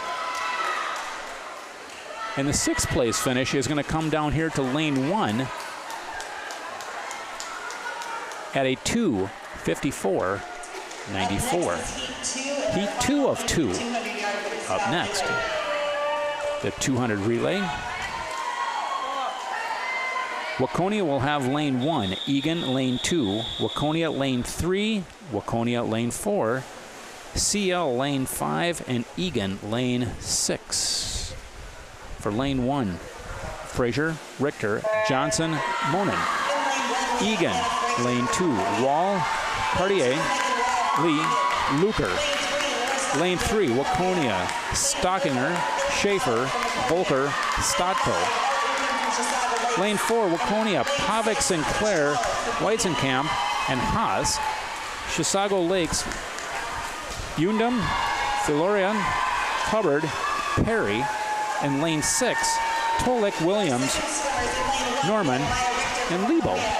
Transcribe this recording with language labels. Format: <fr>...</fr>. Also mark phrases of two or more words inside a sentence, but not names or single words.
<en>And the sixth place finish is going to come down here to lane 1 at a 2:54:94. Heat 2 of 2 up next. The 200 relay. Waconia will have lane 1, Eagan lane 2, Waconia lane 3, Waconia lane 4, CL lane 5, and Eagan lane 6. For lane 1, Fraser, Richter, Johnson, Monin. Eagan lane 2, Wall, Cartier, Lee, Luker. Lane 3, Waconia, Stockinger, Schaefer, Volker, Stotko. Lane 4, Waconia, Pavic, Sinclair, Weitzenkamp, and Haas. Chisago Lakes, Yundam, Filorian, Hubbard, Perry, and lane 6, Tolik, Williams, Norman, and Lebo.</en>